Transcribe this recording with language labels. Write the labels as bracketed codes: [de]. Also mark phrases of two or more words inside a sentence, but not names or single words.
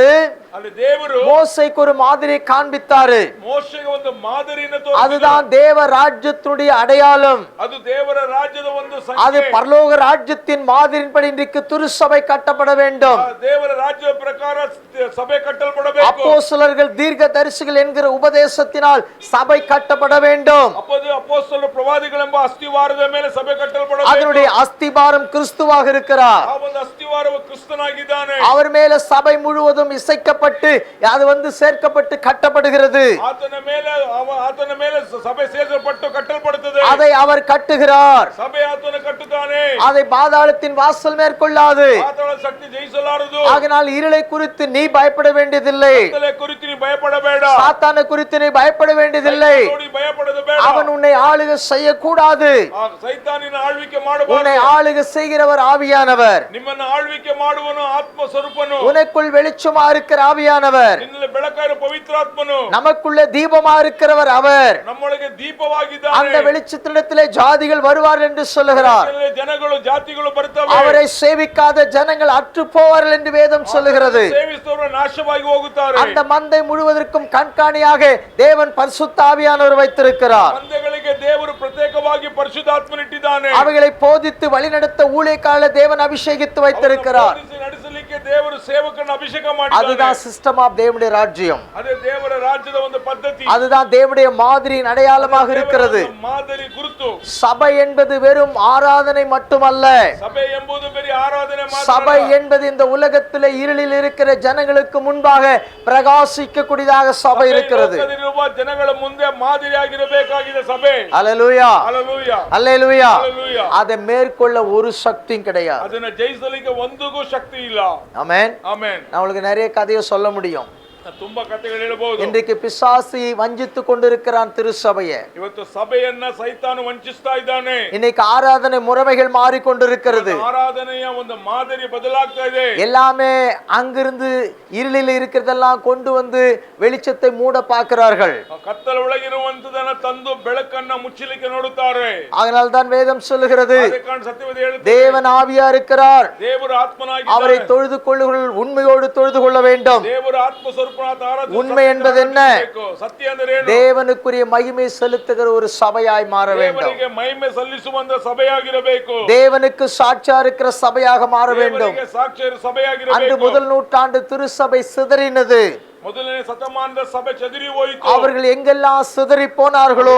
[kn] ಅಲ್ಲಿ ದೇವರು [ta] மோசேக்கு ஒரு மாதிரியை காண்பித்தாரு. [kn] ಮೋಶೆಗೆ ಒಂದು ಮಾದರಿಯನ್ನು [ta] அதுதான் தேவ ராஜ்யத்தினுடைய அடையாளம். [kn] ಅದು ದೇವರ ರಾಜ್ಯದ ಒಂದು [ta] அது [kn] ಸಂಖ್ಯೆ. [ta] பரலோக ராஜ்யத்தின் மாதிரின்படி இன்றைக்கு திருச்சபை கட்டப்பட வேண்டும். [kn] ದೇವರ ರಾಜ್ಯದ ಪ್ರಕಾರ ಸಭೆ ಕಟ್ಟಲ್ಪಡಬೇಕು. [ta] அப்போஸ்தலர்கள் தீர்க்கதரிசிகள் என்கிற உபதேசத்தினால் சபை கட்டப்பட வேண்டும். [kn] ಅಪೊಸ್ತಲರು ಪ್ರವಾದಿಗಳೆಂಬ ಅಸ್ತಿವಾರದ ಮೇಲೆ ಸಭೆ ಕಟ್ಟಲ್ಪಡಬೇಕು. [ta] அதனுடைய அஸ்திபாரம் கிறிஸ்துவாக இருக்கிறார். [kn] ಆ ಒಂದು ಅಸ್ತಿವಾರವು ಕ್ರಿಸ್ತನಾಗಿದ್ದಾನೆ. [ta] அவர் மேல சபை முழுவதும் இசைக்கப்பட்டு அது வந்து சேர்க்கப்பட்டு கட்டப்படுகிறது. [kn] ಆತನ ಮೇಲೆ ಸಭೆ ಸೇರಿಸಲ್ಪಟ್ಟು ಕಟ್ಟಲ್ಪಡುತ್ತದೆ. [ta] அதை அவர் கட்டுகிறார். [kn] ಸಭೆ ಆತನ ಕಟ್ಟುತ್ತಾನೆ. [ta] அதை பாதாளத்தின் வாசல் மேற்கொள்ளாது. [kn] ಪಾತಾಳ ಶಕ್ತಿ ಜಯಿಸಲಾರದು. [ta] ஆகினால் இருளை குறித்து நீ பயப்பட வேண்டியதில்லை. [kn] ಕತ್ತಲೆ ಕುರಿತು ನೀ ಭಯಪಡಬೇಡ. [ta] சாத்தானை குறித்து நீ பயப்பட வேண்டியதில்லை. [kn] ನೋಡಿ ಭಯಪಡದು ಬೇಡ. [ta] அவன் உன்னை ஆளுகை செய்யக்கூடாது. [kn] ಆ ಸೈತಾನಿನ ಆಳ್ವಿಕೆ ಮಾಡಬಾರದು. [ta] உன்னை ஆளுகை செய்கிறவர் ஆவியானவர். [kn] ನಿಮ್ಮನ್ನು ಆಳ್ವಿಕೆ ಮಾಡುವನು ಆತ್ಮ ಸ್ವರೂಪನು. [ta] உனக்குள் வெளிச்சமா இருக்கிற ஆவியானவர். [kn] ನಿನ್ನಲ್ಲಿ ಬೆಳಕಾಗಿರುವ ಪವಿತ್ರಾತ್ಮನು. [ta] நமக்குள்ள தீபமா இருக்கிறவர் அவர். [kn] ನಮ್ಮೊಳಗೆ ದೀಪವಾಗಿದ್ದಾನೆ. [ta] அந்த வெளிச்சத்திடத்திலே ஜாதிகள் வருவார்கள் என்று சொல்லுகிறார். [kn] ಜನಗಳು ಜಾತಿಗಳು ಬರ್ತವೆ. [ta] அவரை சேவிக்காத ஜனங்கள் அற்று போவார்கள் என்று வேதம் சொல்லுகிறது. [kn] ಸೇವಿಸುವವರು ನಾಶವಾಗಿ ಹೋಗುತ್ತಾರೆ. [ta] அந்த மந்தை முழுவதற்கும் கண்காணியாக தேவன் பரிசுத்த ஆவியானவர் வைத்திருக்கிறார். [kn] ಮಂದೆಗಳಿಗೆ ದೇವರು ಪ್ರತ್ಯೇಕವಾಗಿ ಪರಿಶುದ್ಧಾತ್ಮನಿಟ್ಟಿದ್ದಾನೆ. [ta] அவைகளை போதித்து வழிநடத்த ஊழியக்காரர்களை தேவன் அபிஷேகித்து வைத்திருக்கிறார். [kn] ನಡೆಸಲಿಕ್ಕೆ ದೇವರು ಸೇವಕರನ್ನು ಅಭಿಷೇಕ ಮಾಡಿದ್ದಾನೆ. [ta] அதுதான் [en] system of [ta] தேவனுடைய ராஜ்யம். [kn] ಅದೇ ದೇವರ ರಾಜ್ಯದ ಒಂದು ಪದ್ಧತಿ. [ta] அதுதான் தேவனுடைய மாதிரியின் அடையாளமாக இருக்கிறது. [kn] ಮಾದರಿ ಗುರುತು. [ta] சபை என்பது வெறும் ஆராதனை மட்டுமல்ல. [kn] ಸಭೆ ಎಂಬುದು ಬರೀ ಆರಾಧನೆ ಮಾತ್ರ. [ta] சபை என்பது இந்த உலகத்திலே இருளில் இருக்கிற ஜனங்களுக்கு முன்பாக பிரகாசிக்கக்கூடியதாக சபை இருக்கிறது. [kn] ಲೋಕದಲ್ಲಿರುವ ಜನಗಳ ಮುಂದೆ ಮಾದರಿಯಾಗಿರಬೇಕಾಗಿದೆ ಸಭೆ. [ta] அல்லேலூயா. [kn] ಹಲ್ಲೆಲೂಯಾ. [ta] அல்லேலூயா. [kn] ಹಲ್ಲೆಲೂಯಾ. [ta] அதை மேற்கொள்ள ஒரு சக்தியும் கிடையாது. [kn] ಅದನ್ನ ಜಯಿಸಲಿಕ್ಕೆ ಒಂದಿಗೂ ಶಕ್ತಿ ಇಲ್ಲ. [ta] ஆமென். [kn] ಆಮೆನ್. [ta] நான் உங்களுக்கு நிறைய கதையை சொல்ல முடியும். [kn] ತುಂಬಾ ಕಥೆಗಳು ಹೇಳಬಹುದು. [ta] இன்றைக்கு பிசாசு வஞ்சித்து கொண்டிருக்கிறான் திருச்சபையை. [kn] ಇವತ್ತು ಸಭೆಯನ್ನ ಸೈತಾನು ವಂಚಿಸ್ತಾ ಇದ್ದಾನೆ. [ta] இன்னைக்கு ஆராதனை முறைமைகள் மாறிக்கொண்டிருக்கிறது. [kn] ಆರಾಧನೆಯ ಒಂದು ಮಾದರಿ ಬದಲಾಗ್ತಾ ಇದೆ. [ta] எல்லாமே அங்கிருந்து இருளில் இருக்கிறதெல்லாம் கொண்டு வந்து வெளிச்சத்தை மூட பார்க்கிறார்கள். [kn] ಕತ್ತಲ ಒಳಗಿರುವಂತದನ್ನ ತಂದು ಬೆಳಕನ್ನ ಮುಚ್ಚಲಿಕ್ಕೆ ನೋಡುತ್ತಾರೆ. [ta] அதனால் தான் வேதம் சொல்லுகிறது, [kn] ಸತ್ಯವೇದ ಹೇಳುತ್ತದೆ, [ta] தேவன் ஆவியா இருக்கிறார், [kn] ದೇವರ ಆತ್ಮನಾಗಿ [ta] அவரை தொழுது கொள்ளுங்கள், உண்மையோடு தொழுது கொள்ள வேண்டும். [kn] ದೇವರ ಆತ್ಮ ಸ್ವರೂಪನಾದ ಆರಾಧನೆ. [ta] உண்மை என்பது என்ன? [kn] ಸತ್ಯ ಅಂದರೆ ಏನು? [ta] தேவனுக்குரிய மகிமை செலுத்துகிற ஒரு சபையாய் மாற வேண்டும். [kn] ದೇವರಿಗೆ ಮಹಿಮೆ ಸಲ್ಲಿಸುವಂತ ಸಭೆಯಾಗಿರಬೇಕು. [ta] தேவனுக்கு சாட்சியா இருக்கிற சபையாக மாற வேண்டும். [kn] ದೇವರಿಗೆ ಸಾಕ್ಷಿಯ ಸಭೆಯಾಗಿರಬೇಕು. [ta] அன்று முதல் நூற்றாண்டு திருச்சபை சிதறினது. [kn] ಮೊದಲನೇ ಶತಮಾನದ ಸಭೆ ಚದುರಿ ಹೋಯಿತು. [ta] அவர்கள் எங்கெல்லாம் சிதறி போனார்களோ